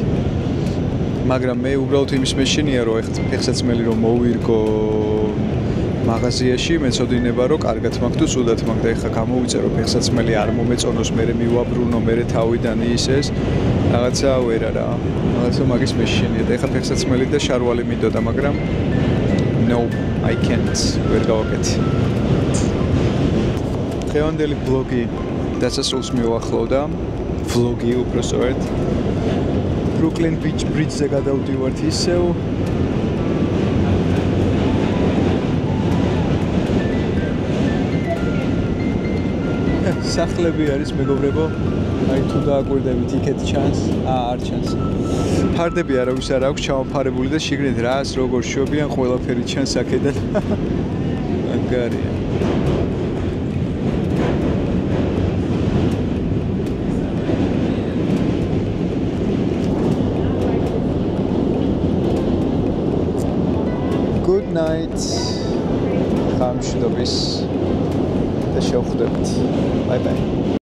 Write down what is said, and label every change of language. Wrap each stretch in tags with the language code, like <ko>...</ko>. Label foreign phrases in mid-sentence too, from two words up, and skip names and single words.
<ka>მაგრამ მე უბრალოდ იმის მეშინია რომ ფეხსაცმელი რომ მოვირგო მაღაზიაში მეწოდინება რომ კარგად მაქვს თუ ცუდად მაქვს და ეხლა გამოვიწერო ფეხსაცმელი არ მომეწონოს მე მივაბრუნო მე თავიდან ისეს რაღაცა ვერა რა რაღაცა მაგის მეშინია და ეხლა ფეხსაცმელი და შარვალი მინდოდა მაგრამ</ka> <en>no I can't</en> <ka>ვერ გავაკეთე. დღევანდელი ბლოგი დასასრულს მივახლოვდა vlog-ი უბრალოდ Brooklyn Beach Bridge-ზე გადავდივართ ისევ სახლები არის მეგობრებო აი თუ დააკვირდებით იქეთ ჩანს არ ჩანს ფარდები არავის არ აქვს ჩამოფარებული და შიგნით რას როგორ შვებიან ყველაფერი ჩანს აქედან მაგარია</ka> <en>Good night.</en> <ko>감사합니다.</ko> <ka>და შევხვდებით.</ka> <en>Bye bye.</en>